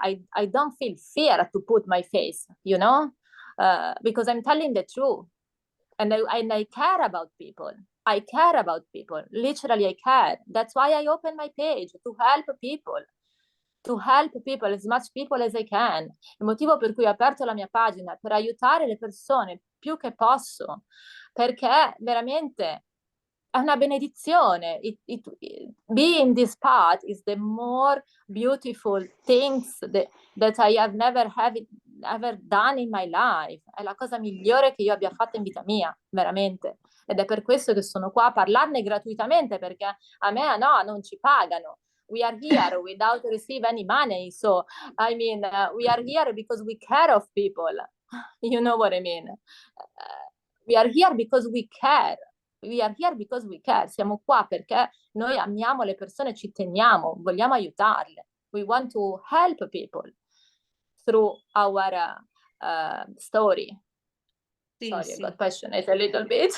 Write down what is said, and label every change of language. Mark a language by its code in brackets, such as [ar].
[en] I don't feel fear to put my face, because I'm telling the truth. And I care about people. I care about people. Literally, I care. That's why I open my page, to help people. To help people, as much people as I can. [it] Il motivo per cui ho aperto la mia pagina è per aiutare le persone più che posso, perché veramente è una benedizione. [en] Being in this path is the more beautiful things that I have never ever done in my life. [it] È la cosa migliore che io abbia fatto in vita mia, veramente. Ed è per questo che sono qua a parlarne gratuitamente, perché a me no, non ci pagano. [en] We are here without receive any money. So, I mean, we are here because we care of people. You know what I mean? We are here because we care. We are here because we care. [it] Siamo qua perché noi amiamo le persone, ci teniamo, vogliamo aiutarle. [en] We want to help people through our story. Sí, Sorry, I sí. got passionate a little bit.